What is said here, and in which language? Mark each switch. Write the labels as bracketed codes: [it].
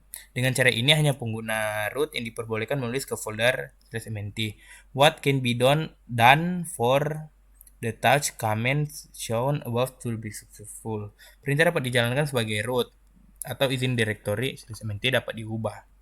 [id] Dengan cara ini hanya pengguna root yang diperbolehkan menulis ke folder /mnt. [en] What can be done for the touch commands shown above to be successful? [id] Perintah dapat dijalankan sebagai root atau izin directory /mnt dapat diubah.